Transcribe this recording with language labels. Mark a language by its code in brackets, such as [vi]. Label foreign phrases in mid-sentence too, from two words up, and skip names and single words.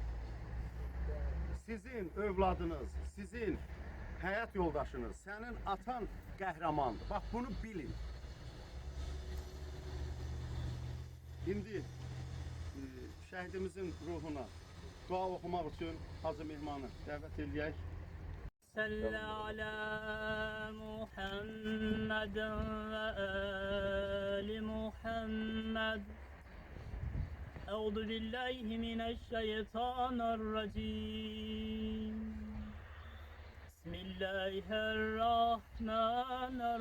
[az] Sizin övladınız, sizin həyat yoldaşınız, sənin atan qəhrəmandır. Bax, bunu bilin. İndi şəhidimizin ruhuna dua oxumaq üçün Hacı Mehmanı dəvət eləyək. [ar] صل على محمد وآل محمد أعوذ بالله من الشيطان الرجيم بسم الله الرحمن